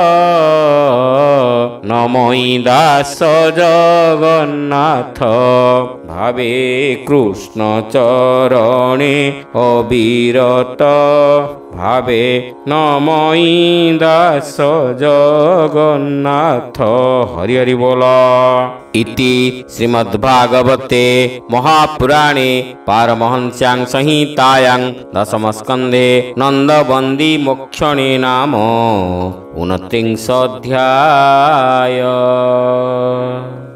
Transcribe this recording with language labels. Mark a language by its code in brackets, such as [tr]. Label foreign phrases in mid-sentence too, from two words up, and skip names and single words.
[or] ନମଇ ଦାସ ଜଗନ୍ନାଥ ଭାବେ କୃଷ୍ଣ ଚରଣେ ଅବିରତ ଭାବେ ନମଇ ଦାସ ଜଗନ୍ନାଥ ହରି ହରି ବୋଲ। [sa] इति श्रीमद्भागवते महापुराणे पारमहंस्यां संहितायां दशमस्कन्धे नन्दबन्दी मोक्षणे नाम 29 अध्याय।